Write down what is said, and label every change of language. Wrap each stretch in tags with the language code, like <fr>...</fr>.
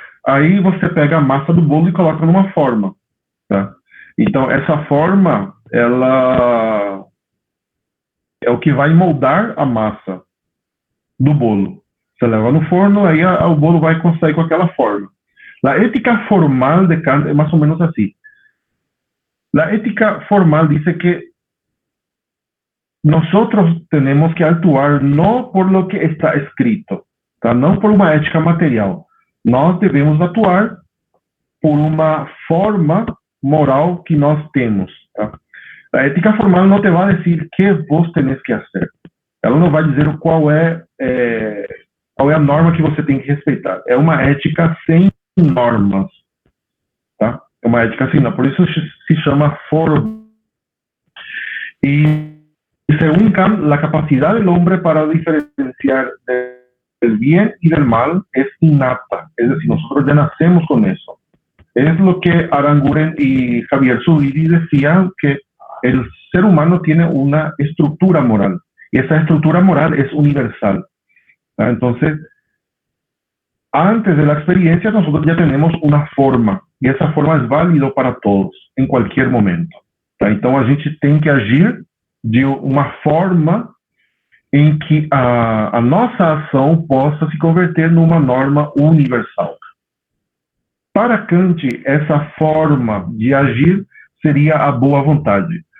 <pt>Aí você pega a massa do bolo e coloca numa forma, tá? Então, essa forma, ela é o que vai moldar a massa do bolo. Você leva no forno, aí o bolo vai sair com aquela forma. A ética formal de Kant é mais ou menos assim. A ética formal diz que</pt> <es>nosotros tenemos que actuar no por lo que está escrito, tá?</es> <pt>Não por uma ética material. Nós devemos actuar por uma forma moral que nós temos, tá? A ética formal não te vai dizer que</pt> <es>vos tenés</es> <pt>que fazer. Ela não vai dizer qual é a norma que você tem que respeitar. É uma ética sem normas, tá? É uma ética sem normas. Por isso se chama forma.</pt> <es>E según Kant, la capacidad del hombre para diferenciar del bien y del mal es innata. Es decir, nosotros ya nacemos con eso. Es lo que Aranguren y Javier Zubiri decían, que el ser humano tiene una estructura moral. Y esa estructura moral es universal. Entonces, antes de la experiencia, nosotros ya tenemos una forma. Y esa forma es válida para todos, en cualquier momento.</es> <pt>Então, a gente tem que agir de uma forma em que a nossa ação possa se converter numa norma universal. Para Kant, essa forma de agir seria a boa vontade.</pt>